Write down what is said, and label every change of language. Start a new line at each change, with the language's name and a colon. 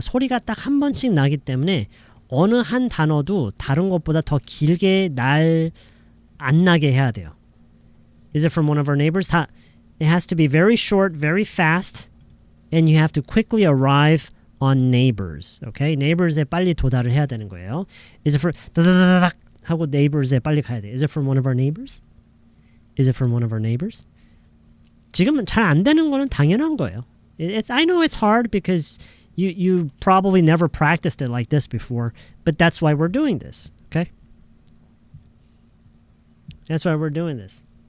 Korean: 소리가 딱 한 번씩 나기 때문에 어느 한 단어도 다른 것보다 더 길게 안 나게 해야 돼요.
English: Is it from one of our neighbors? It has to be very short, very fast, and you have to quickly arrive on neighbors. Okay?
Korean: neighbors에 빨리 도달을 해야 되는 거예요.
English: Is it from
Korean: 다다다닥 하고 neighbors에 빨리 가야 돼.
English: Is it from one of our neighbors? Is it from one of our neighbors?
Korean: 지금은 잘 안 되는 거는 당연한 거예요.
English: I know it's hard because you probably never practiced it like this before, but that's why we're doing this. Okay? That's why we're doing this.